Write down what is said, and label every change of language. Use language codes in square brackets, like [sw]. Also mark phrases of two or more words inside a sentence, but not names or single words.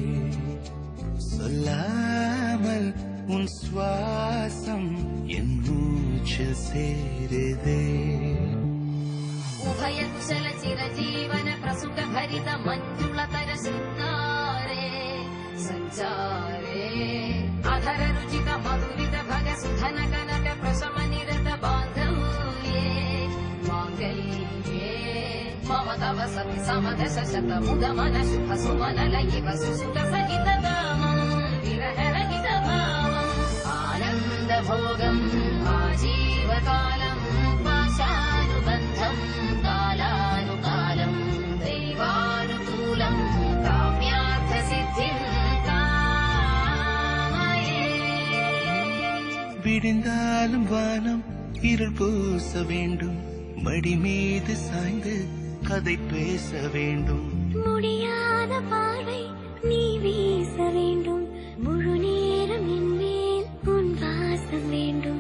[ta] சொல்லாமல் உன் சுவாசம் என் மூச்சில் சேருதே [sa] उभय कुशल चिरजीवन प्रसुक परित मञ्जुलतर चिन्तारे सञ्चारे अधर रुचित மதுரித भग सुधन कनक प्रशम निरत बांधव्ये मांगल्ये मम तव सति समदश शत मुद मन शुभ सुमन लयिव सुसुत सहित दामं विरह रहित भावं आनन्द भोगं आजीवकालं पाशानुबन्धं कालानुकालं दैवानुकूलं काम्यार्थ सिद्धिं [ta] விடிந்தாலும் வானம் இருள் பூச வேண்டும் மடி மீது சாய்ந்து கதை பேச வேண்டும் முடியாத பார்வை நீ வீச வேண்டும் முழு நேரம் என் மேல் உன் வாசம் வேண்டும்